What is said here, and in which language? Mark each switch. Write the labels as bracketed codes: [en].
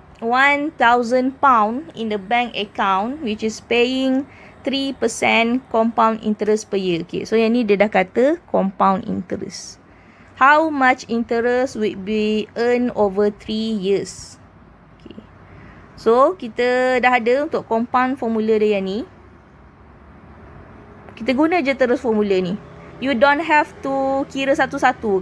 [en] £1,000 in the bank account which is paying 3% compound interest per year. Okay, so [ms] yang ni dia dah kata [en] compound interest. How much interest will be earned over 3 years? Okay. [ms] So, kita dah ada untuk compound formula dia yang ni. Kita guna je terus formula ni. [en] You don't have to [ms] kira satu-satu.